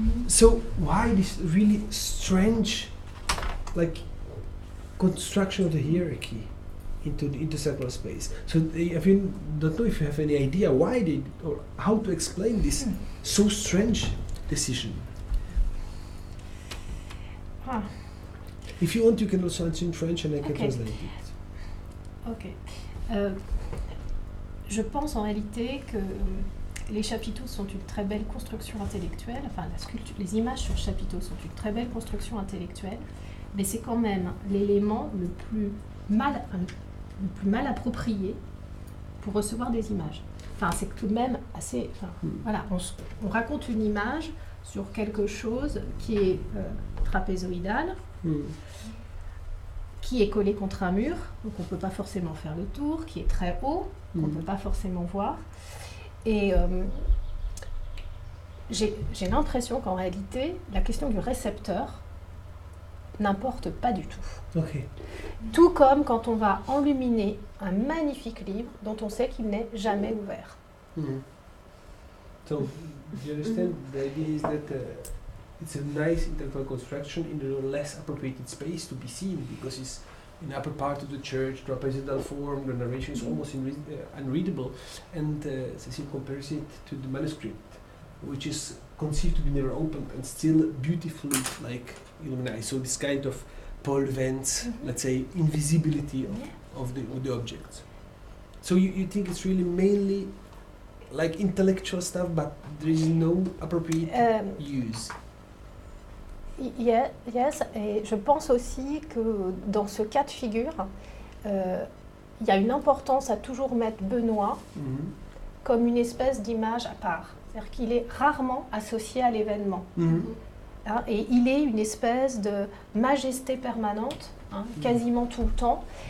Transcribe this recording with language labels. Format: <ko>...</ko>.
<en>So why this really strange like construction of the hierarchy into the intersacral space? So I don't know if you have any idea why they or how to explain this so strange decision. If you want, you can also answer in French and I can translate it. Ok.</en> <fr>Je pense en réalité que les chapiteaux sont une très belle construction intellectuelle, enfin la sculpture, les images sur chapiteaux sont une très belle construction intellectuelle, mais c'est quand même l'élément le plus mal approprié pour recevoir des images. Enfin, c'est tout de même assez... Voilà, on raconte une image sur quelque chose qui est trapézoïdal, qui est collé contre un mur, donc on ne peut pas forcément faire le tour, qui est très haut, qu'on ne peut pas forcément voir. Et j'ai l'impression qu'en réalité, la question du récepteur n'importe pas du tout. Tout comme quand on va enluminer un magnifique livre dont on sait qu'il n'est jamais ouvert.</fr> <en>So, do you understand? The idea is that it's a nice intellectual construction in a less appropriated space to be seen, because it's in the upper part of the church, trapezoidal form, the narration is almost unreadable, and Cécile compares it to the manuscript, which is conceived to be never opened and still beautifully like illuminated. So this kind of pole vents, let's say, invisibility of the objects. So you think it's really mainly like intellectual stuff, but there is no appropriate use.</en> <fr>Yes, et je pense aussi que dans ce cas de figure, il y a une importance à toujours mettre Benoît comme une espèce d'image à part. C'est-à-dire qu'il est rarement associé à l'événement. Hein, et il est une espèce de majesté permanente, hein, quasiment tout le temps.</fr>